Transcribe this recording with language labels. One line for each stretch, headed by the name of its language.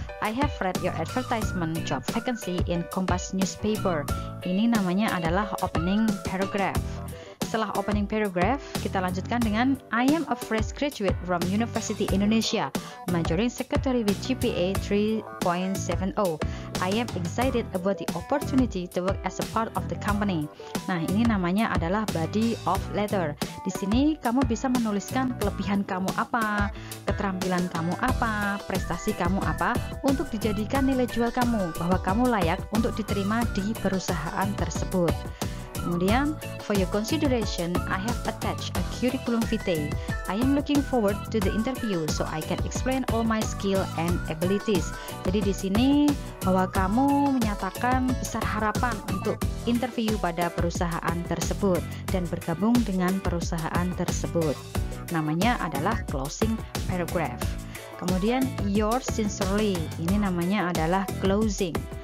English: I have read your advertisement job vacancy in Kompas newspaper.
Indonesian: Ini namanya adalah opening paragraph. Setelah
English: opening paragraph,
Indonesian: kita lanjutkan dengan
English: I am a fresh graduate from University Indonesia, majoring secretary with GPA 3.70. I am excited about the opportunity to work as a part of the company.
Indonesian: Nah, ini namanya adalah body of letter. Di sini kamu bisa menuliskan kelebihan kamu apa, keterampilan kamu apa, prestasi kamu apa, untuk dijadikan nilai jual kamu, bahwa kamu layak untuk diterima di perusahaan tersebut. Kemudian,
English: for your consideration, I have attached a curriculum vitae. I am looking forward to the interview so I can explain all my skill and abilities.
Indonesian: Jadi di sini bahwa kamu menyatakan besar harapan untuk interview pada perusahaan tersebut dan bergabung dengan perusahaan tersebut. Namanya adalah closing paragraph. Kemudian
English: yours sincerely,
Indonesian: ini namanya adalah closing.